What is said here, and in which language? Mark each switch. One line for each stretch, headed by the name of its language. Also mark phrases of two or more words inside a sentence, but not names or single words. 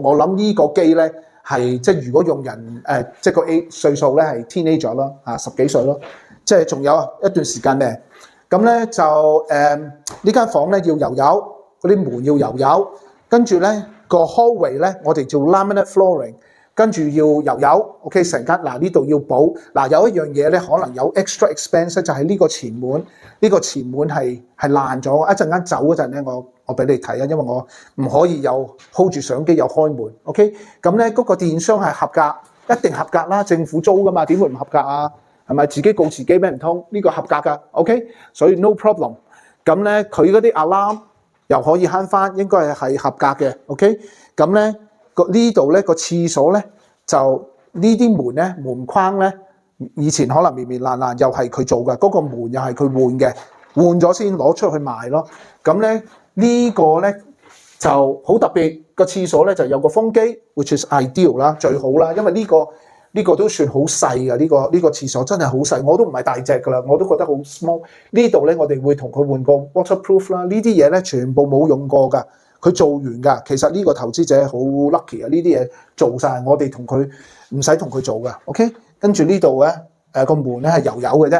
Cantonese: 我諗呢個機咧係即係如果用人即係個 A 歲數咧係 teenager 咯，10幾歲咯，即係仲有一段時間嘅。咁咧就呢間房咧要油油，嗰啲門要油油，跟住咧個 hallway 咧我哋做
English: laminate flooring。
Cantonese: 跟住要油油 ，OK 成間嗱呢度要補嗱有一樣嘢咧，可能有
English: extra expense
Cantonese: 就係呢個前門，呢個前門係爛咗，一陣間走嗰陣咧，我俾你睇啊，因為我唔可以又 hold 住相機又開門 ，OK 咁咧嗰個電商係合格，一定合格啦，政府租噶嘛，點會唔合格啊？係咪自己告自己咩唔通？呢個合格噶 ，OK， 所以
English: no problem。
Cantonese: 咁咧佢嗰啲 alarm 又可以慳翻，應該係合格嘅 ，OK， 咁咧。呢度咧個廁所咧就呢啲門咧門框咧以前可能面面爛爛，又係佢做嘅，嗰個門又係佢換嘅，換咗先攞出去賣咯。咁咧呢個咧就好特別，個廁所咧就有個風機 ，
English: which is ideal
Cantonese: 啦，最好啦，因為呢個都算好細嘅，呢個廁所真係好細，我都唔係大隻㗎啦，我都覺得好 small。呢度咧我哋會同佢換個 waterproof 啦，呢啲嘢咧全部冇用過㗎。佢做完㗎，其實呢個投資者好 lucky 啊！呢啲嘢做晒，我哋同佢唔使同佢做㗎。OK， 跟住呢度咧，個門咧係油油嘅啫。